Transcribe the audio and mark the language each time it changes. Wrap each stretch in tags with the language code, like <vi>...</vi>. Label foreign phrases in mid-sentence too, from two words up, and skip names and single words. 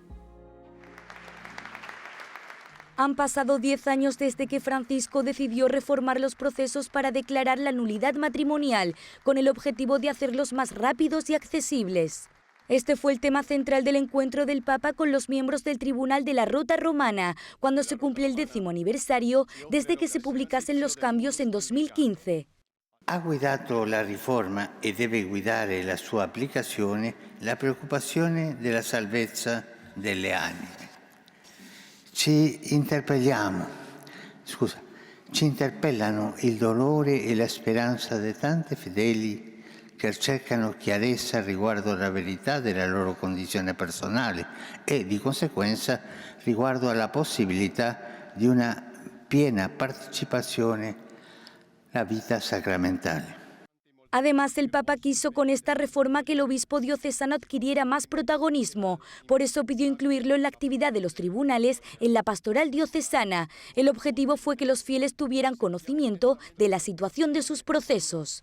<es>Han pasado 10 años desde que Francisco decidió reformar los procesos para declarar la nulidad matrimonial, con el objetivo de hacerlos más rápidos y accesibles. Este fue el tema central del encuentro del Papa con los miembros del Tribunal de la Rota Romana, cuando se cumple el 10º aniversario desde que se publicasen los cambios en 2015.</es> <it>Ha guidato la riforma e deve guidare la sua applicazione la preoccupazione della salvezza delle anime. Ci interpellano il dolore e la speranza di tanti fedeli che cercano chiarezza riguardo alla verità della loro condizione personale e, di conseguenza, riguardo alla possibilità di una piena partecipazione alla vita sacramentale.</it> <es>Además, el Papa quiso con esta reforma que el obispo diocesano adquiriera más protagonismo. Por eso pidió incluirlo en la actividad de los tribunales en la pastoral diocesana. El objetivo fue que los fieles tuvieran conocimiento de la situación de sus procesos.</es>